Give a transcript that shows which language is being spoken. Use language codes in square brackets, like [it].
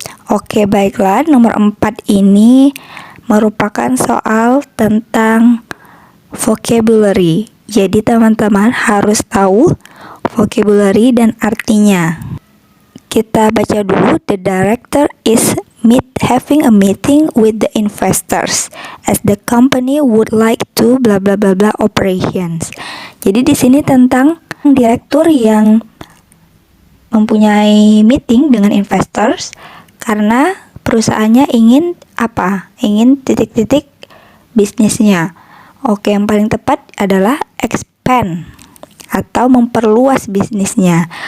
[id] Oke, baiklah, nomor 4 ini merupakan soal tentang vocabulary. Jadi teman-teman harus tahu vocabulary dan artinya. Kita baca dulu. [en] The director is having a meeting with the investors as the company would like to bla bla bla bla operations. [id] Jadi di sini tentang direktur yang mempunyai meeting dengan investors karena perusahaannya ingin apa? Ingin titik-titik bisnisnya. Oke, yang paling tepat adalah expand atau memperluas bisnisnya.